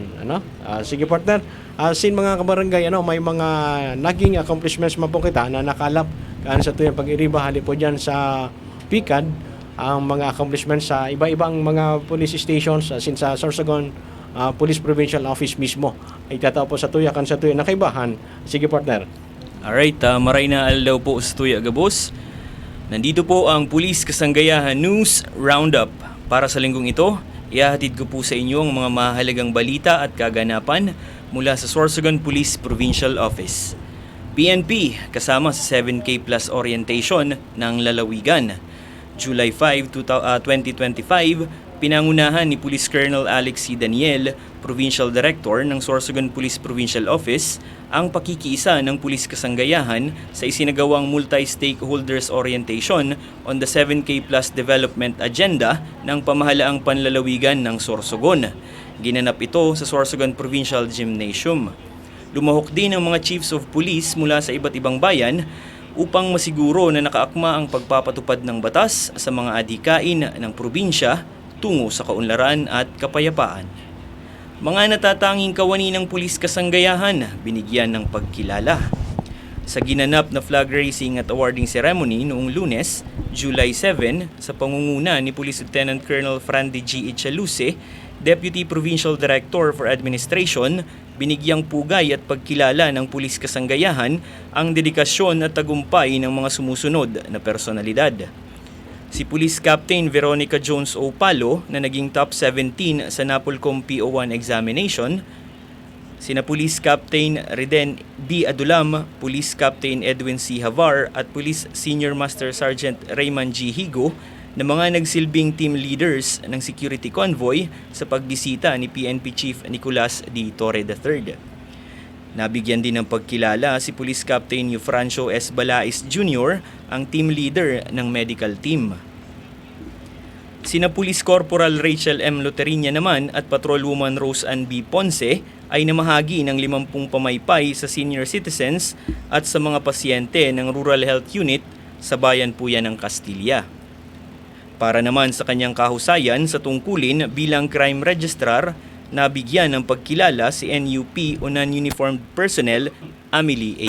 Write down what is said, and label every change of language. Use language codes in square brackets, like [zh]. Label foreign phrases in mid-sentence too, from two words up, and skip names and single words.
[bik] Sige partner, sin mga kabarangay, may mga naging accomplishments man po kita na nakalap kaan sa tuya pag-iriba hali po dyan sa PICAD ang mga accomplishments sa iba-ibang mga [en] police stations [bik] since sa Sorsogon Police Provincial Office mismo ay tatao po sa tuya kan sa tuya na kaibahan. [tl] Sige partner. [bik] Alright, maray na alaw po sa tuya, Gabos. [tl] Nandito po ang Police Kasanggayahan News Roundup. Para sa linggong ito, ihahatid ko po sa inyo ang mga mahalagang balita at kaganapan mula sa Sorsogon Police Provincial Office. PNP kasama sa 7K Plus Orientation ng Lalawigan. July 5, 2025, pinangunahan ni Police Colonel Alex C. Daniel, Provincial Director ng Sorsogon Police Provincial Office, ang pakikiisa ng Police Kasanggayahan sa isinagawang Multi-Stakeholders Orientation on the 7K Plus Development Agenda ng Pamahalaang Panlalawigan ng Sorsogon. Ginanap ito sa Sorsogon Provincial Gymnasium. Lumahok din ang mga Chiefs of Police mula sa iba't ibang bayan upang masiguro na nakaakma ang pagpapatupad ng batas sa mga adhikain ng probinsya tungo sa kaunlaran at kapayapaan. Mga natatanging kawani ng Pulis Kasanggayahan binigyan ng pagkilala. Sa ginanap na flag raising at awarding ceremony noong Lunes, July 7, sa pangunguna ni Police Lieutenant Colonel Frandy G. Ichaluse, Deputy Provincial Director for Administration, binigyang pugay at pagkilala ng Pulis Kasanggayahan ang dedikasyon at tagumpay ng mga sumusunod na personalidad. Si Police Captain Veronica Jones O. Palo na naging top 17 sa Napolcom PO1 examination, sina Police Captain Reden B. Adulam, Police Captain Edwin C. Havar at Police Senior Master Sergeant Raymond G. Higo na mga nagsilbing [en] team leaders [tl] ng [en] security convoy [tl] sa pagbisita ni PNP Chief Nicolas D. Torre III. Nabigyan din ng pagkilala si Police Captain Eufrancio S. Balais Jr., ang [en] team leader [tl] ng [en] medical team. [tl] Sina Police Corporal Rachel M. Loterinya naman at Patrolwoman Rose Ann B. Ponce ay namahagi ng 50 pamaypay sa [en] senior citizens [tl] at sa mga pasyente ng Rural Health Unit sa bayan po yan ng Castilla. Para naman sa kanyang kahusayan sa tungkulin bilang [en] crime registrar, [tl] nabigyan ng pagkilala si NUP o [en] Non-Uniformed Personnel [tl] Amelie A.